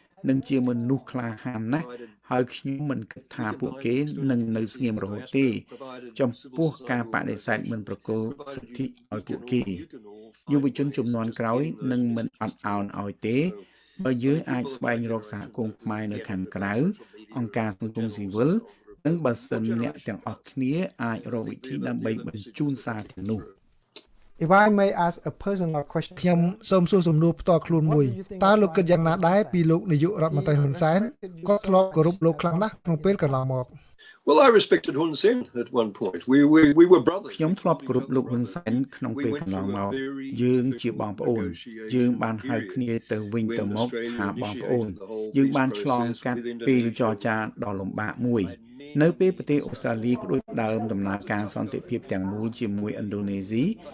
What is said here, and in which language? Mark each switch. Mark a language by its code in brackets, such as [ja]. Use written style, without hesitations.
[km] និងជាមនុស្សក្លាហានណាស់ហើយខ្ញុំមិនគិតថាពួកគេនឹងនៅស្ងៀមរហូតទេចំពោះការបដិសេធមិនប្រគល់សិទ្ធិឲ្យពួកគេយុវជនជំនាន់ក្រោយនឹងមិនអត់ឱនឲ្យទេបើយើងអាចស្វែងរកសហគមន៍ខ្មែរនៅខាងក្រៅអង្គការសង្គមស៊ីវិលនិងបើសិនអ្នកទាំងអស់គ្នាអាចរកវិធីដើម្បីបញ្ជូនសារទាំងនោះ [en] If I may ask a personal question [km] ខ្ញុំសូមសួរសំណួរផ្ទាល់ខ្លួនមួយតើលោកគិតយ៉ាងណាដែរពីលោកនាយករដ្ឋមន្ត្រីហ៊ុនសែនគាត់ធ្លាប់គោរពលោកខ្លាំងណាស់ក្នុងពេលកន្លងមក [en] Well, I respected Hun Sen at one point. We were brothers. [km] ខ្ញុំធ្លាប់គោរពលោកហ៊ុនសែនក្នុងពេលកន្លងមកយើងជាបងប្អូនយើងបានហៅគ្នាទៅវិញទៅមកថាបងប្អូនយើងបានឆ្លងកាត់ពេលចរចាដ៏លំបាកមួយនៅពេលប្រទេសអូស្ត្រាលីផ្ដួចផ្ដើមដំណើរការសន្តិភាពទាំងមូលជាមួយឥណ្ឌូនេស៊ី